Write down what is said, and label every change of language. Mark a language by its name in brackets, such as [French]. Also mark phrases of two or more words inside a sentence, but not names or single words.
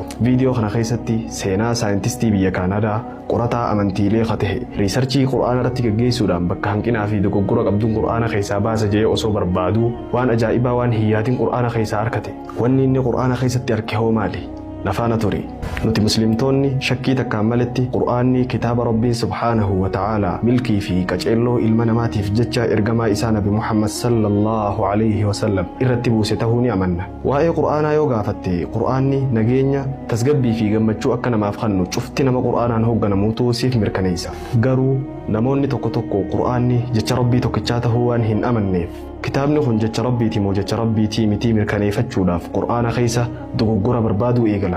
[Oromo] Viidiyoo kana keessatti seenaa saayintistii biyya Kaanaadaa qorataa amantiilee ta'e riisarchii Qur'aana irratti gaggeessuudhaan bakka hanqinaa fi dogoggora qabduun Qur'aana keessaa baasa jedhee osoo barbaaduu waan ajaa'ibaa waan hiyyaatiin Qur'aana keessaa argate. Wanni inni Qur'aana keessatti arge hoo maali? Nafaana turi. Nuti muslimtoonni shakkii takkaan maletti Qur'aanni kitaaba Rabbiin [Arabic] سبحانه وتعالى [Oromo] milkii fi qaceelloo ilma namaatiif jecha ergamaa isaa Nabi Muhammad [Arabic] صلى الله عليه وسلم [Oromo] irratti buuse tahuu ni amanna. Waa'ee Qur'aanaa yoo gaafatte Qur'aanni nageenya, tasgabbii fi gammachuu akka namaaf kennu cufti nama Qur'aanaan hoogganamuutu siif mirkaneessa. Garuu namoonni tokko tokko Qur'aanni jecha Rabbii tokkichaa tahuu waan hin amanneef kitaabni kun jecha Rabbiiti moo jecha Rabbiitii miti mirkaneeffachuudhaaf Qur'aana keessa dogoggora barbaaduu eegala.